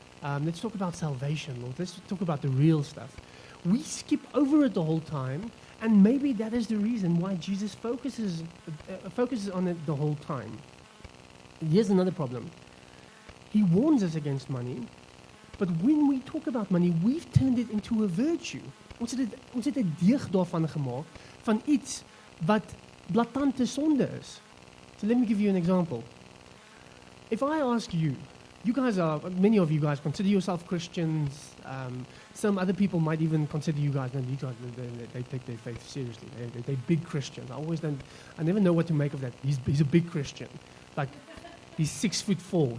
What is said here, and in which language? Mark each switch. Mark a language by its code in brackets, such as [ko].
[en] Let's talk about salvation, Lord. Let's talk about the real stuff. We skip over it the whole time, and maybe that is the reason why Jesus focuses on it the whole time. Here's another problem. He warns us against money, but when we talk about money, we've turned it into a virtue. [af] Ons het 'n deeg daarvan gemaak, van iets wat blaatante sonde is. [en] So let me give you an example. If I ask you, many of you guys consider yourself Christians. Some other people might even consider you guys, they take their faith seriously. They're big Christians. I never know what to make of that. He's a big Christian. Like, he's 6'4".